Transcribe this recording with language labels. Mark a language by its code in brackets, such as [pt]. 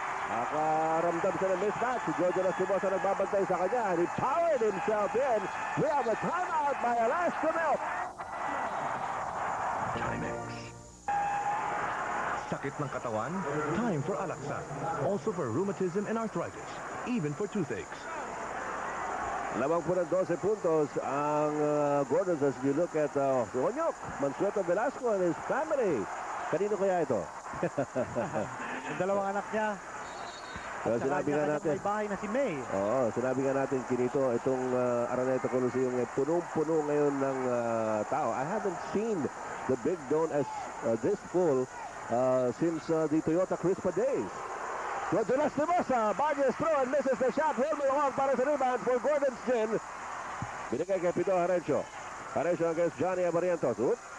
[tl] Nakaramdam siya ng mismatch. Si Jojo Lastimosa nagbabantay sa kanya. [en] And he powered himself in. We have a timeout by Alaska Milk. Timex. [tl] Sakit ng katawan? [en] Time for Alaxan. Also for rheumatism and arthritis. Even for toothaches. [tl] Lamang po ng 12 puntos ang Gordons [en] as you look at Onyok, Mansueto Velasco and his family. [tl] Kanino kaya ito? Yung dalawang anak niya. So, sinabi nga natin. May bahay na si May. Oo, sinabi nga natin kinito, itong Araneta Coliseum ay punong-puno ngayon ng tao. [en] I haven't seen the Big Dome as this full since the Toyota Crispa days. Jojo Lastimosa, barges through and misses the shot. Wilmer Ong [tl] para sa rebound [en] for Gordon's Gin. [tl] Binigay kay Pito Harencio. Harencio against Johnny Abarientos.